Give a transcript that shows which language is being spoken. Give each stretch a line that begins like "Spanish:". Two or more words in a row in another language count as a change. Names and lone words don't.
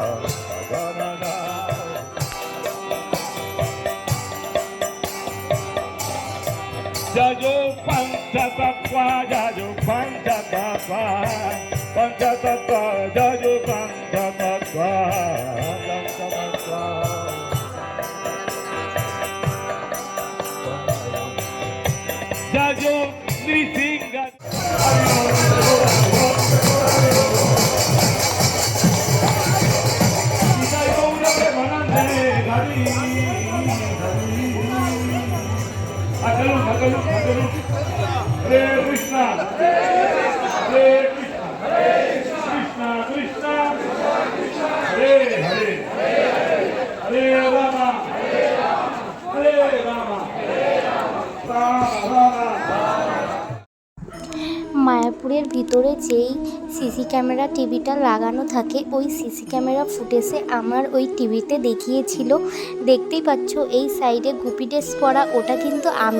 Bangla: জয় পঞ্চতত্ত্ব জয় পঞ্চতত্ত্ব জয় পঞ্চতত্ত্ব
Sanskrit: Jajo Nrisinga Hare Krishna Hare Krishna Krishna Krishna Hare Hare Hare Rama Hare Rama
Bangla: মায়াপুরের ভিতরে যেই
English: CC camera
Bangla: টিভিটা লাগানো থাকে, ওই
English: CC camera footage
Bangla: আমার ওই টিভিতে দেখিয়েছিল। দেখতেই পাচ্ছ এই সাইডে গুপি ড্রেস পরা, ওটা কিন্তু আমি।